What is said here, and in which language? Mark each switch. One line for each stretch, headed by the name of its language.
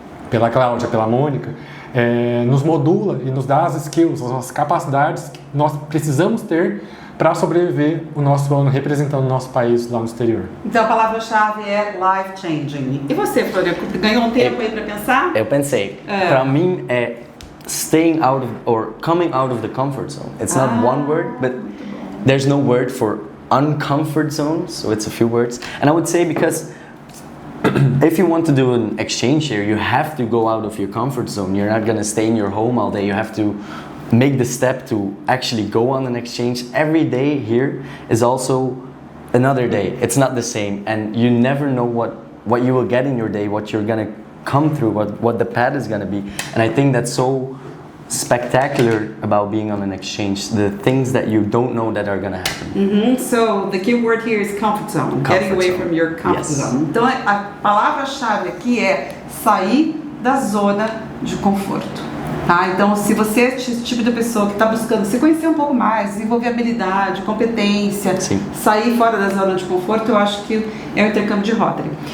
Portuguese: pela Cláudia, pela Mônica, nos modula e nos dá as skills, as nossas capacidades que nós precisamos ter para sobreviver o nosso ano representando o nosso país lá no exterior. Então a palavra-chave é life changing. E você, Florian, ganhou um tempo aí para pensar? Eu pensei. Para mim é
English: staying out of or coming out of the comfort zone. It's not one word, but there's no word for uncomfort zone, so it's a few words. And I would say because if you want to do an exchange here, you have to go out of your comfort zone. You're not gonna stay in your home all day. You have to make the step to actually go on an exchange. Every day here is also another day. It's not the same, and you never know what you will get in your day, what you're gonna come through, what the path is gonna be. And I think that's so spectacular about being on an exchange, the things that you don't know that are gonna happen. So the key word here is comfort zone, getting away from your comfort zone.
Portuguese: Então a palavra-chave aqui é sair da zona de conforto. Tá? Então, se você é esse tipo de pessoa que está buscando se conhecer um pouco mais, desenvolver habilidade, competência, sair fora da zona de conforto, eu acho que é o intercâmbio de Rotary.